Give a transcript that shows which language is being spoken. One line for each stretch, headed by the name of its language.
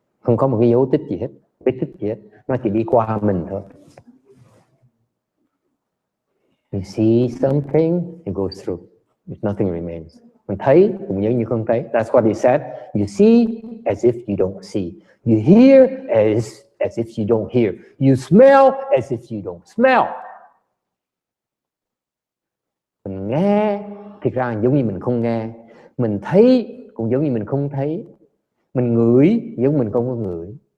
Vietnamese: Không có một cái dấu tích gì hết, vết tích gì hết. Nó chỉ đi qua mình thôi.
English: You see something, it goes through. Nothing remains.
Vietnamese: Mình thấy cũng giống như không thấy.
English: That's what he said. You see as if you don't see. You hear as if you don't hear. You smell as if you don't smell.
Vietnamese: Mình nghe, thực ra giống như mình không nghe. Mình thấy cũng giống như mình không thấy. Mình ngửi giống mình không có ngửi.